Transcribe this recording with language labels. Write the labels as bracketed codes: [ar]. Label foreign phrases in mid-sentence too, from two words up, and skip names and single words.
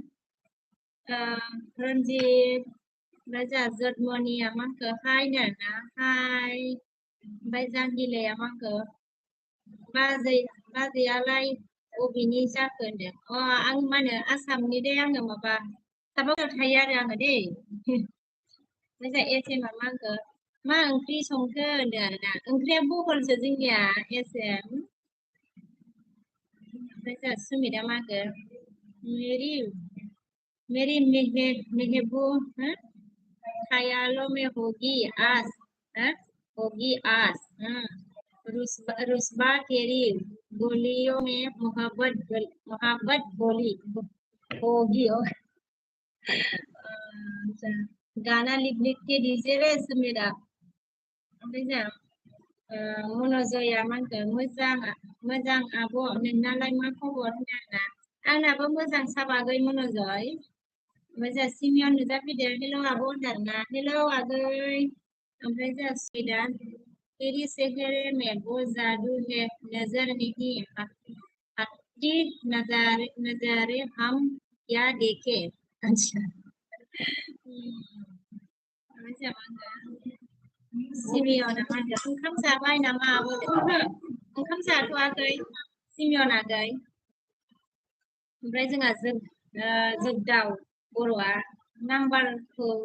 [brx] रन्जित ओमफ्राय जोंहा जदमनिया मा होनखो हाय होनदोंना हाय ओमफ्राय जांगिलाया मा होनखो बाजैयालाय बबेनि जाखो होनदों आं मा होनो आसामनि दै आङो माबा सापागुरियाव थायो आरो आङो दै ओमफ्राय जोंहा एसएमआ मा होनखो मा ओंख्रि संखो होनदों आरोना ओंख्रिया बहलसो जोंनिया एसएम ओमफ्राय जोंहा सुमितआ मा होनखो [hi] मेरी मेरी महबूब ख्यालों में होगी आस होगी आस रुस्बा तेरी गोलियों में मोहब्बत बोली होगी [brx] गाना [hi] लिख के दीजिए रे [brx] सुमिता ओमफ्राय जोंहा मन'जया मा होनखो मोजां आब' नोंनालाय मा खबर होनदों आरोना आंनाबो मोजां साबागै मन'जय ओमफ्राय जोंहा सिमियन नुजाफैदों हेल' आब' होनदों आरोना हेल' आगै ओमफ्राय जोंहा सुमिता [hi] तेरी चेहरे में वो जादू है नजर नहीं आती नजारे हम क्या देखे अच्छा [brx] ओमफ्राय जोंहा मा होनखो सिमियना मा होनखो ओंखाम जाबाय नामा आब' ओंखाम जाथ'वाखै सिमियन आगै ओमफ्राय जोंहा जोगदाव बर'आ नाम्बारखौ